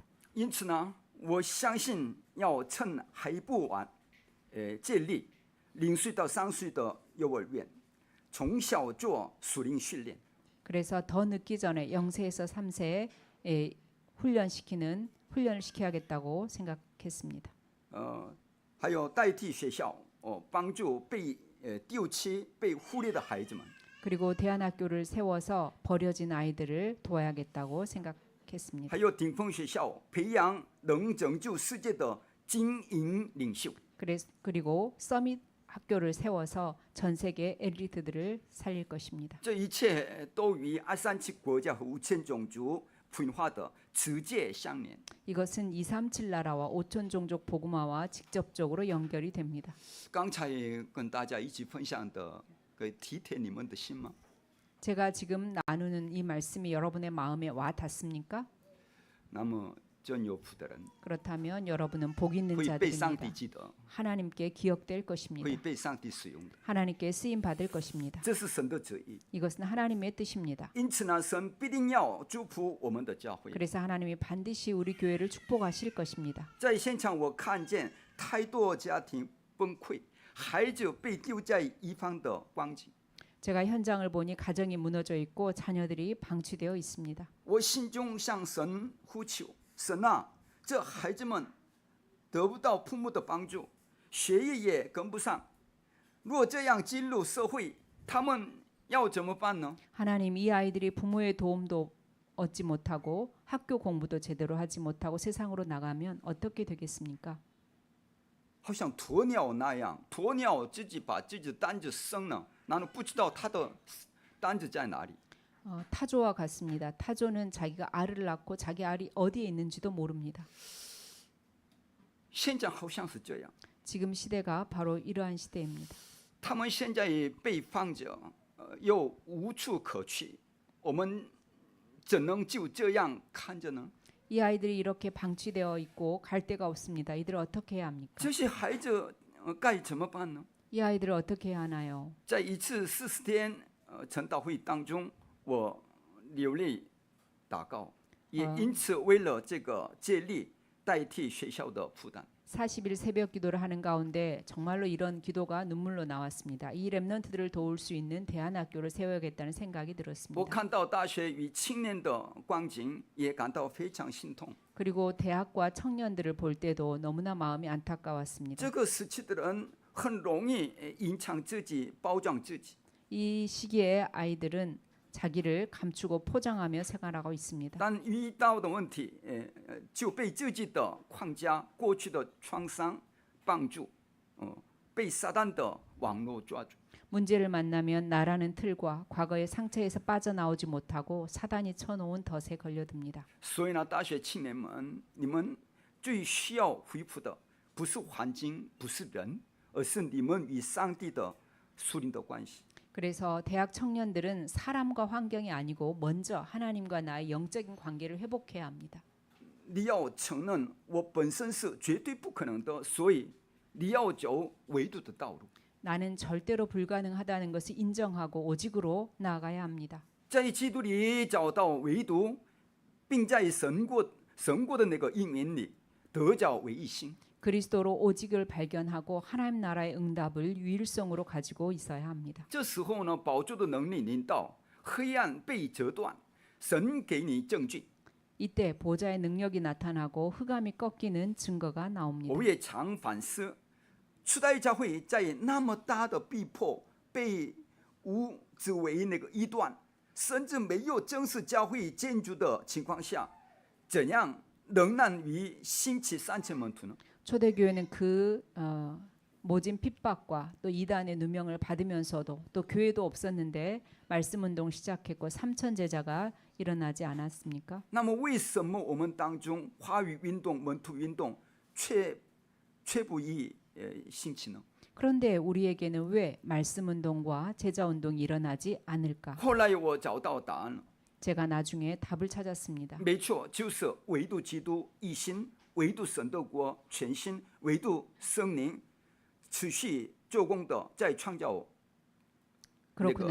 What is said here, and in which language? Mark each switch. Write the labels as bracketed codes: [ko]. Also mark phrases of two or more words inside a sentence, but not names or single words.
[zh] 因此呢，我相信要趁还不晚，建立0岁到3岁的幼儿园，从小做属灵训练。 [ko] 그래서 더 늦기 전에 0세에서 3세에 훈련을 시켜야겠다고 생각했습니다. [zh] 还有代替学校，帮助被丢弃、被忽略的孩子们。 [ko] 그리고 대안학교를 세워서 버려진 아이들을 도와야겠다고 생각했습니다. [zh] 还有顶峰学校，培养能拯救世界的精英领袖。 [ko] 그리고 서밋 학교를 세워서 전 세계 엘리트들을 살릴 것입니다. [zh] 这一切都与237国家和5000种族福音化的直接相连。 [ko] 이것은 237 나라와 5천 종족 복음화와 직접적으로 연결이 됩니다. [zh] 刚才跟大家一起分享的，体贴你们的心吗？ [ko] 제가 지금 나누는 이 말씀이 여러분의 마음에 와 닿습니까? [zh] 那么真有福的人 [ko] 그렇다면 여러분은 복 있는 [zh] 会被上帝 [ko] 자들입니다. [zh] 记得， [ko] 하나님께 기억될 [zh] 会 [ko] 것입니다. [zh] 被上帝使用的， [ko] 하나님께 쓰임 받을 것입니다. [zh] 这是神的旨意。 [ko] 이것은 하나님의 뜻입니다. [zh] 因此呢，神必定要祝福我们的教会。 [ko] 그래서 하나님이 반드시 우리 교회를 축복하실 것입니다. [zh] 在现场，我看见太多家庭崩溃，孩子被丢在一方的光景。 [ko] 제가 현장을 보니 가정이 무너져 있고 자녀들이 방치되어 있습니다. [zh] 我心中向神呼求：神啊，这孩子们得不到父母的帮助，学业也跟不上。若这样进入社会，他们要怎么办呢？ [ko] 하나님, 이 아이들이 부모의 도움도 얻지 못하고 학교 공부도 제대로 하지 못하고 세상으로 나가면 어떻게 되겠습니까? [zh] 好像鸵鸟那样，鸵鸟自己把自己的担子生了，나는不知道他的担子在哪里。 [ko] 타조와 같습니다. 타조는 자기가 알을 낳고 자기 알이 어디에 있는지도 모릅니다. [zh] 现在好像是这样， [ko] 지금 시대가 바로 이러한 시대입니다. [zh] 他们现在被放着，又无处可去，我们怎能就这样看着呢？ [ko] 이 아이들이 이렇게 방치되어 있고 갈 데가 없습니다. 이들을 어떻게 해야 합니까? [zh] 这些孩子该怎么办呢？ [ko] 이 아이들을 어떻게 해야 하나요? [zh] 在一次40天晨祷会当中，我流泪祷告，也因此为了这个接力代替学校的负担。 [ko] 40일 새벽 기도를 하는 가운데 정말로 이런 기도가 눈물로 나왔습니다. 이 렘넌트들을 도울 수 있는 대안학교를 세워야겠다는 생각이 [zh] 我 [ko] 들었습니다. [zh] 看到大学与青年的光景，也感到非常心痛。 [ko] 그리고 대학과 청년들을 볼 때도 너무나 마음이 안타까웠습니다. [zh] 这个时期的人很容易隐藏自己、包装自己， [ko] 이 시기에 아이들은 자기를 감추고 포장하며 생활하고 있습니다. [zh] 但遇到的问题，就被自己的框架、过去的创伤绑住，被撒旦的网络抓住。 [ko] 문제를 만나면 나라는 틀과 과거의 상처에서 빠져나오지 못하고 사단이 쳐놓은 덫에 걸려듭니다. [zh] 所以呢，大学青年们，你们最需要恢复的不是环境，不是人，而是你们与上帝的属灵的关系。 [ko] 그래서 대학 청년들은 사람과 환경이 아니고 먼저 하나님과 나의 영적인 관계를 회복해야 합니다. [zh] 你要承认我本身是绝对不可能的，所以你要走唯独的道路。 [ko] 나는 절대로 불가능하다는 것을 인정하고 오직으로 나아가야 합니다. [zh] 在基督里找到唯独，并在神国的那个应允里得着唯一性。 [ko] 그리스도로 오직을 발견하고 하나님 나라의 응답을 유일성으로 가지고 있어야 합니다. [zh] 这时候呢，宝座的能力临到，黑暗被折断，神给你证据。 [ko] 이때 보좌의 능력이 나타나고 흑암이 꺾이는 증거가 나옵니다. [zh] 我也常反思，初代教会在那么大的逼迫、被无之为那个异端，甚至没有正式教会建筑的情况下，怎样仍然于兴起3,000门徒呢？ [ko] 초대교회는 그 모진 핍박과 또 이단의 누명을 받으면서도 또 교회도 없었는데 말씀 운동 시작했고 3천 제자가 일어나지 않았습니까? [zh] 那么为什么我们当中话语运动、门徒运动却不易兴起呢？ [ko] 그런데 우리에게는 왜 말씀 운동과 제자 운동이 일어나지 않을까? [zh] 后来我找到答案了， [ko] 제가 나중에 답을 찾았습니다. [zh] 没错，就是唯独基督一心，唯独神的国全心，唯独圣灵持续做工的在创造那个